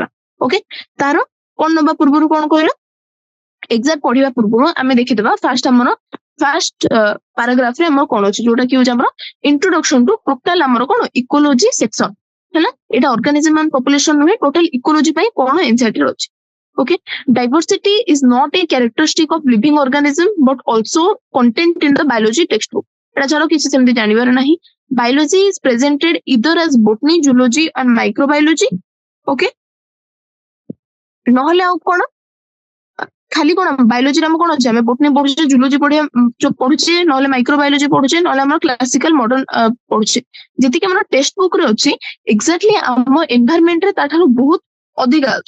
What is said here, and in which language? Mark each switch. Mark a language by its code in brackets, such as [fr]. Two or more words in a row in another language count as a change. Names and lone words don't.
[or] ଓକେ, ତାର କଣ ନବା ପୂର୍ବରୁ କଣ କହିଲ, ଏକ୍ସାକ୍ଟ ପଢିବା ପୂର୍ବରୁ ଆମେ ଦେଖିଦେବା ଫାର୍ଷ୍ଟ ଆମର ଫାର୍ଷ୍ଟ ପାରାଗ୍ରାଫରେ ଆମର କଣ ଅଛି, ଯୋଉଟା କି ହଉଛି ଆମର [en] introduction to total [or] ଆମର କଣ [en] ecology section [or] ହେଲା। ଏଇଟା [en] organism and population [or] ନୁହେଁ, [en] total ecology [or] ପାଇଁ କଣ ଏନସିଆରଟି ଅଛି। ଓକେ, [en] diversity is not a characteristic of living organism but also content in the biology textbook. [or] ଏଟା ଛାଡ, କିଛି ସେମିତି ଜାଣିବାର ନାହିଁ। [en] biology is presented either as botany, zoology and microbiology. [or] ଓକେ, ନହେଲେ ଆଉ କଣ, ଖାଲି କଣ ବାୟୋଲୋଜି ଆମେ କଣ ଅଛି, ଆମେ ବୋଟନି ପଢୁଛେ, ଜୁଲୋଜି ପଢୁଛେ, ନହେଲେ ମାଇକ୍ରୋବାୟୋଲୋଜି ପଢୁଛେ, ନହେଲେ ଆମର [en] classical modern [or] ପଢୁଛେ। ଯେତିକି ଆମର [en] text book [or] ରେ ଅଛି ଏକ୍ଜାକ୍ଟଲି ଆମ ଏନଭାୟରନମେଣ୍ଟରେ ତାଠାରୁ ବହୁତ ଅଧିକା ଅଛି।